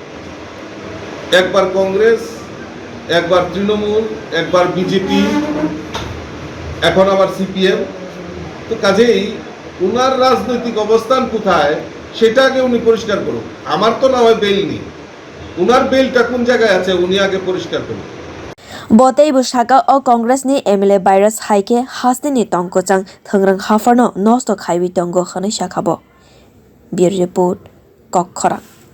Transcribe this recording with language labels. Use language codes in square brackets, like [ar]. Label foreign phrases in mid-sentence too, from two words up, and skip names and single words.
[bn] একবার কংগ্রেস, একবার তৃণমূল, একবার বিজেপি, এখন আবার সিপিএম। তো কাজেই উনার রাজনৈতিক অবস্থান কোথায় সেটাকে উনি পরিষ্কার করুন। আমার তো না হয় বেল নেই, উনার বেলটা কোন জায়গায় আছে উনি আগে পরিষ্কার করুন। [trp] botei busaka o Congress ni MLA virus haike haste ni tongkochang thangrang hafarno nosto khaiwi tongo hwnai sakhabo [en] Bureau Report [trp] Kokhara।